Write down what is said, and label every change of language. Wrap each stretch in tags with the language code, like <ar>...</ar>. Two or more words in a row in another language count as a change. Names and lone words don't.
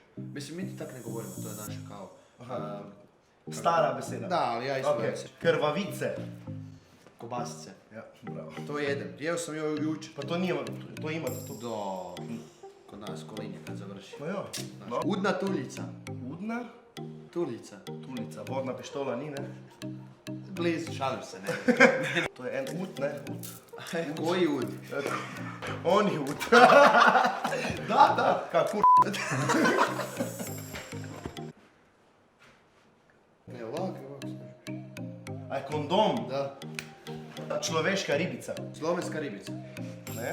<hr>Mislim, mi ti tak ne govorimo, to je naša kao...</hr> <sl>Stara beseda.</sl> <hr>Da, ali ja isto Okej. Krvavice. Kobasice. Ja, bravo. To jedem. Jeo sam joj jučer. Pa to imate tu. Do... Kod nas kolinje kad završi. Pa ja. Znači,</hr> <sl>udna tuljica. Udna? Tuljica. Tulica, vodna pištola ni, ne?</sl> <hr>Blizu, šalim se, ne.</hr> <sl>To je en ud, ne? Ud.</sl> <hr>Koji ud? On je ud. Da. Kako Ne, ovako. Aj, kondom. Da.</hr> <sl>Človeška ribica. Slovenska ribica. Ne?</sl>